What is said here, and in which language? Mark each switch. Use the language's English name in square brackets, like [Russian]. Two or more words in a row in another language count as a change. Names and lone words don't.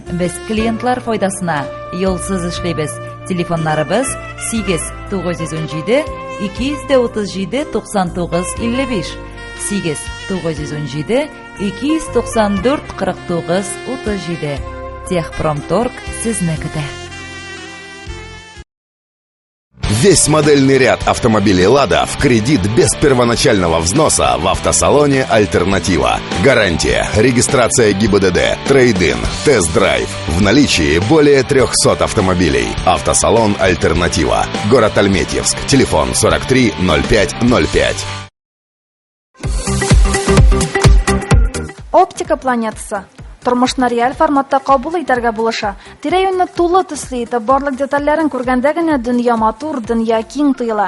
[Tatar] Без клиентлар файдасына юлсыз эшлибез. Телефоннарыбыз 8-917 237 99 55. 8-917 294 49 37. Техпромторг сезне көтә. [Russian] Весь модельный ряд автомобилей «Лада» в кредит без первоначального взноса в автосалоне «Альтернатива». Гарантия, регистрация ГИБДД, трейд-ин, тест-драйв. В наличии более 300 автомобилей. Автосалон «Альтернатива». Город Альметьевск. Телефон 43 05 05. [Tatar] Оптика планетасы. Тормышны реаль форматта кабул итәргә булыша. Тирә-юньне тулы төсле итеп барлык детальләрен күргәндә генә дөнья матур, дөнья киң тоела.